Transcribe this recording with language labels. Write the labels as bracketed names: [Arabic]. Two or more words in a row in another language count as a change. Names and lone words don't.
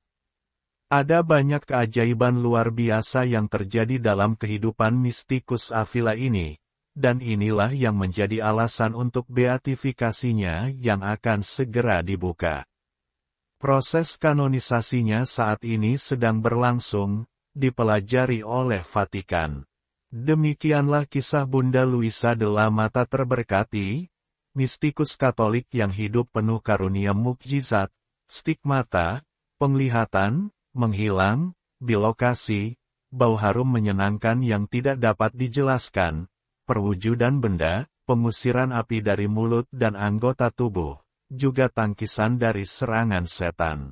[Indonesian] Ada banyak keajaiban luar biasa yang terjadi dalam kehidupan mistikus Avila ini, dan inilah yang menjadi alasan untuk beatifikasinya yang akan segera dibuka. Proses kanonisasinya saat ini sedang berlangsung, dipelajari oleh Vatikan. Demikianlah kisah Bunda Luisa de la Mata terberkati, mistikus Katolik yang hidup penuh karunia mukjizat, stigmata, penglihatan, menghilang, bilokasi, bau harum menyenangkan yang tidak dapat dijelaskan, perwujudan benda, pengusiran api dari mulut dan anggota tubuh, juga tangkisan dari serangan setan.